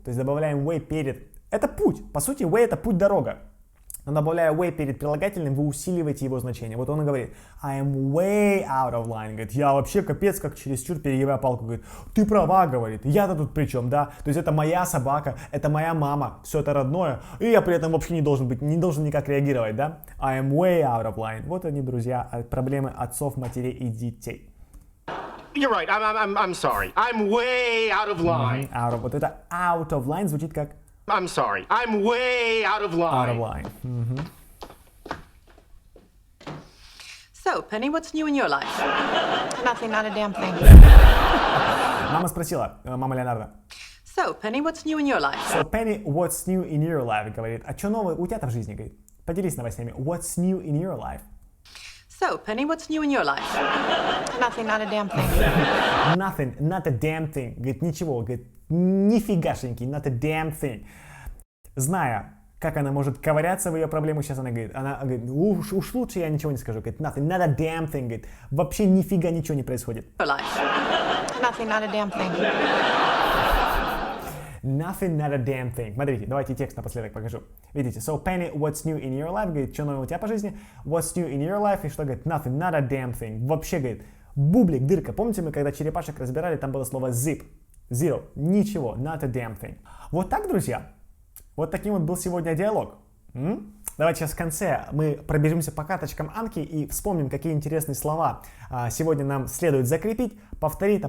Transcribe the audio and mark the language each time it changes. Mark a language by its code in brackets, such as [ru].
[ru] То есть добавляем way перед... Это путь. По сути, way это путь-дорога. Но добавляя way перед прилагательным, вы усиливаете его значение. Вот он и говорит, [en] I am way out of line. [ru] Говорит, я вообще капец как чересчур перегибаю палку. Говорит, ты права, говорит, я-то тут при чем, да? То есть это моя собака, это моя мама, все это родное, и я при этом вообще не должен никак реагировать, да? [en] I am way out of line. [ru] Вот они, друзья, проблемы отцов, матерей и детей. [en] You're right. I'm sorry. I'm way out of line. Out of, [ru] вот это [en] out of line [ru] звучит как [en] I'm sorry. I'm way out of line. out of line. So, Penny, what's new in your life? Nothing, not a damn thing. [ru] Мама спросила, мама Леонардо. [en] So, Penny, what's new in your life? So, Penny, what's new in your life? [ru] Говорит, а что новое у тебя-то в жизни? Говорит, поделись новостями. [en] What's new in your life? So, Penny, what's new in your life? Nothing, not a damn thing. Nothing, not a damn thing. [ru] Говорит, ничего. Говорит, нифигашеньки, [en] not a damn thing. [ru] Зная, как она может ковыряться в ее проблему, сейчас она говорит, уж лучше я ничего не скажу. Говорит, [en] nothing, not a damn thing. [ru] Говорит, вообще нифига ничего не происходит. [en] Your life. Nothing, not a damn thing. Nothing, not a damn thing. [ru] Смотрите, давайте текст напоследок покажу. Видите, [en] so Penny, what's new in your life? [ru] Говорит, что нового у тебя по жизни? [en] What's new in your life? [ru] И что говорит? [en] Nothing, not a damn thing. [ru] Вообще, говорит, бублик, дырка. Помните, мы когда черепашек разбирали, там было слово zip. [en] Zero. [ru] Ничего. [en] Not a damn thing. [ru] Вот так, друзья. Вот таким вот был сегодня диалог. Давайте сейчас в конце мы пробежимся по карточкам Анки и вспомним, какие интересные слова сегодня нам следует закрепить, повторить.